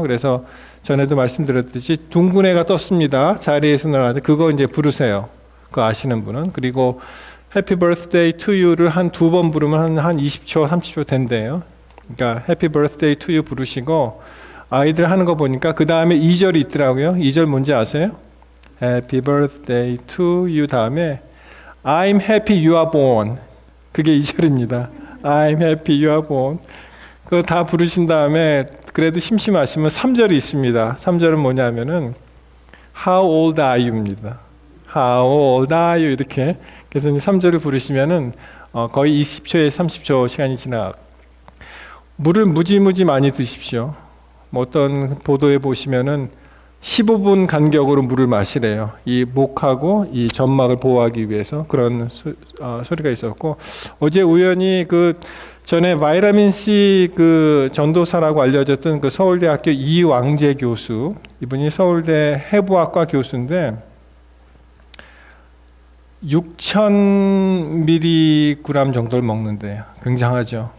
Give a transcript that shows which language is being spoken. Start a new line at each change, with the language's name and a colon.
Korean: 그래서 전에도 말씀드렸듯이 둥근 애가 떴습니다. 자리에서 나가는데 그거 이제 부르세요. 그거 아시는 분은. 그리고 Happy Birthday to You를 한 두 번 부르면 한 20초, 30초 된대요. 그러니까 Happy Birthday to You 부르시고 아이들 하는 거 보니까 그 다음에 2절이 있더라고요. 2절 뭔지 아세요?
English: Happy Birthday to You
Korean: 다음에
English: I'm happy you are born.
Korean: 그게 2절입니다.
English: I'm happy you are born.
Korean: 그거 다 부르신 다음에 그래도 심심하시면 3절이 있습니다. 3절은 뭐냐면은
English: How old are you입니다. How old are you
Korean: 이렇게. 그래서 3절을 부르시면은 거의 20초에 30초 시간이 지나가고 물을 무지무지 많이 드십시오. 뭐 어떤 보도에 보시면은 15분 간격으로 물을 마시래요. 이 목하고 이 점막을 보호하기 위해서 그런 소리가 있었고 어제 우연히 그 전에 바이타민 C 그 전도사라고 알려졌던 그 서울대학교 이왕재 교수 이분이 서울대 해부학과 교수인데 6,000mg 정도를 먹는데요. 굉장하죠.